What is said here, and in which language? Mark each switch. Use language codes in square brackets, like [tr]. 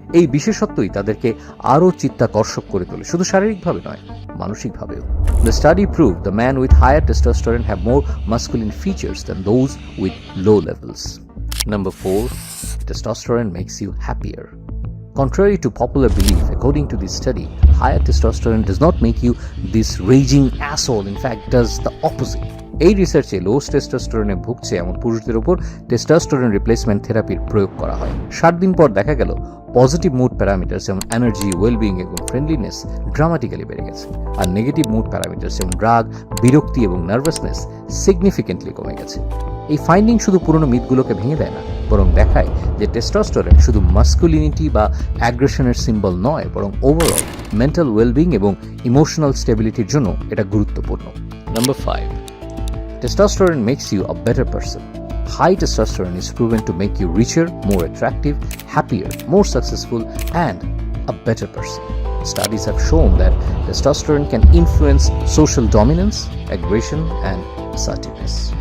[bn] এই বিশেষত্বই তাদেরকে আরও চিত্তাকর্ষক করে তোলে, শুধু শারীরিকভাবে নয়, মানসিকভাবেও। [en] The study proved the men with higher testosterone have more masculine features than those with low levels. Number 4, testosterone makes you happier. Contrary to popular belief, according to this study, higher testosterone does not make you this raging asshole, in fact does the opposite. [bn] এই রিসার্চে লো টেস্টোস্টেরনে ভুগছে এমন পুরুষদের উপর testosterone replacement থেরাপির প্রয়োগ করা হয়। 7 দিন পর দেখা গেল পজিটিভ মুড প্যারামিটার যেমন এনার্জি, ওয়েলবিং এবং ফ্রেন্ডলিনেস ড্রামাটিক্যালি বেড়ে গেছে, আর নেগেটিভ মুড প্যারামিটার যেমন রাগ, বিরক্তি এবং নার্ভাসনেস সিগনিফিকেন্টলি কমে গেছে। এই ফাইন্ডিং শুধু পুরনো মিথগুলোকে ভেঙে দেয় না, বরং দেখায় যে টেস্টোস্টেরন শুধু মাস্কুলিনিটি বা অ্যাগ্রেশনের সিম্বল নয়, বরং ওভারঅল মেন্টাল ওয়েলবিং এবং ইমোশনাল স্টেবিলিটির জন্য এটা গুরুত্বপূর্ণ। [en] Number 5, testosterone makes you a better person. High testosterone is proven to make you richer, more attractive, happier, more successful, and a better person. Studies have shown that testosterone can influence social dominance, aggression, and assertiveness.